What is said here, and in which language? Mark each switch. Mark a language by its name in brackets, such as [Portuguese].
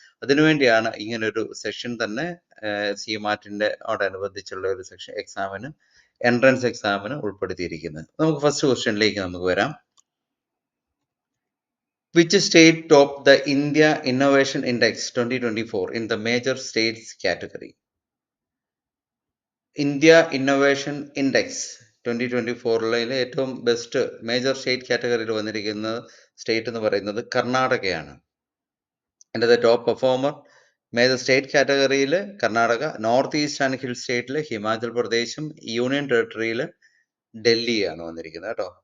[Malayalam] അതിനുവേണ്ടിയാണ് ഇങ്ങനൊരു സെക്ഷൻ തന്നെ CMAT-ന്റെ ഓടനുബന്ധിച്ചുള്ള ഒരു സെക്ഷൻ എക്സാമിന് എൻട്രൻസ് എക്സാമിന് ഉൾപ്പെടുത്തിയിരിക്കുന്നത്. നമുക്ക് ഫസ്റ്റ് ക്വസ്റ്റ്യനിലേക്ക് നമുക്ക് വരാം. [English] Which state topped the India Innovation Index 2024 in the major states category? [Malayalam] India innovation index 2024 ഏറ്റവും ബെസ്റ്റ് മേജർ സ്റ്റേറ്റ് കാറ്റഗറിയിൽ വന്നിരിക്കുന്ന സ്റ്റേറ്റ് എന്ന് പറയുന്നത് കർണാടകയാണ്. അതിൻ്റെ ടോപ്പ് പെർഫോമർ മേജർ സ്റ്റേറ്റ് കാറ്റഗറിയിൽ Karnataka, north east and hill സ്റ്റേറ്റിൽ ഹിമാചൽ പ്രദേശും യൂണിയൻ ടെറിട്ടറിയിൽ ഡൽഹിയാണ് വന്നിരിക്കുന്നത് കേട്ടോ.